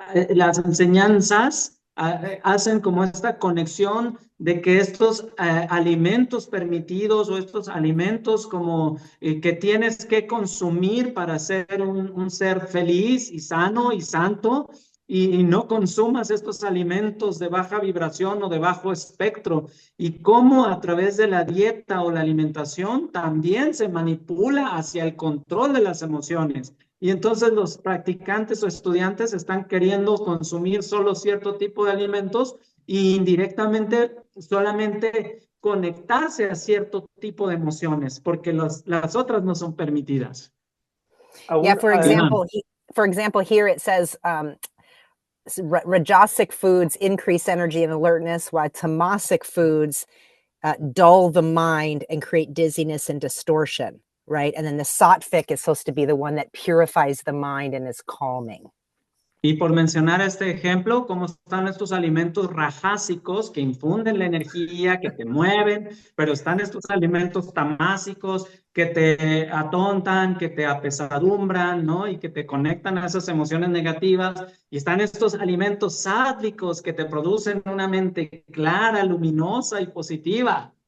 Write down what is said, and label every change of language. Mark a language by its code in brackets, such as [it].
[es] las enseñanzas hacen como esta conexión de que estos alimentos permitidos o estos alimentos como que tienes que consumir para ser un ser feliz y sano y santo, y no consumas estos alimentos de baja vibración o de bajo espectro, y cómo a través de la dieta o la alimentación también se manipula hacia el control de las emociones. Y entonces los practicantes o estudiantes están queriendo consumir solo cierto tipo de alimentos e indirectamente solamente conectarse a cierto tipo de emociones, porque las otras no son permitidas. [en] Yeah, for example, here it says rajasic foods increase energy and alertness, while tamasic foods dull the mind and create dizziness and distortion. Right? And then the sattvic is supposed to be the one that purifies the mind and is calming. [es] Y por mencionar este ejemplo, cómo están estos alimentos rajásicos que infunden la energía, que te mueven, pero están estos alimentos tamásicos que te atontan, que te apesadumbran, ¿no? Y que te conectan a esas emociones negativas. Y están estos alimentos sádvicos que te producen una mente clara, luminosa y positiva.